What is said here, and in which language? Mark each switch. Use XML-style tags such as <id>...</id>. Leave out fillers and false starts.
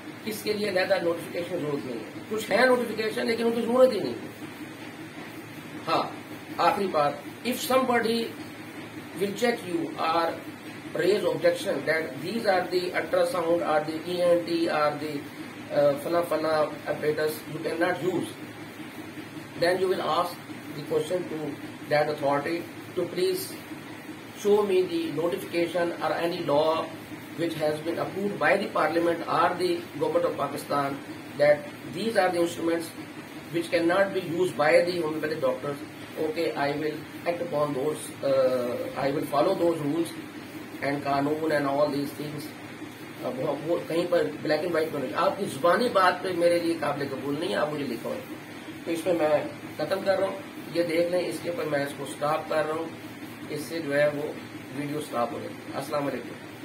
<ur>اس کے لیے علیحدہ نوٹیفکیشن ضرورت نہیں ہے. کچھ ہے نوٹیفکیشن لیکن ان کی ضرورت ہی نہیں. ہاں آخری بات,</ur> <en>If somebody will check you or raise objection that these are the ultrasound or the ENT or the fana apparatus you cannot use, then you will ask the question to that authority to please show me the notification or any law which has been approved by the parliament or the government of Pakistan that these are the instruments which cannot be used by the homeopathic doctors. Okay, I will act upon those, I will follow those rules and قانون and all these things.</en> <ur>وہ کہیں پر black and white میں آپ کی زبانی بات پہ میرے لیے قابل قبول نہیں ہے. آپ مجھے لکھو, تو اس میں میں ختم کر رہا ہوں. یہ دیکھ لیں, اس کے اوپر میں اس کو اسٹاپ کر رہا ہوں. اس سے جو ہے وہ ویڈیو اسٹاپ ہو جائے. السلام علیکم.</ur>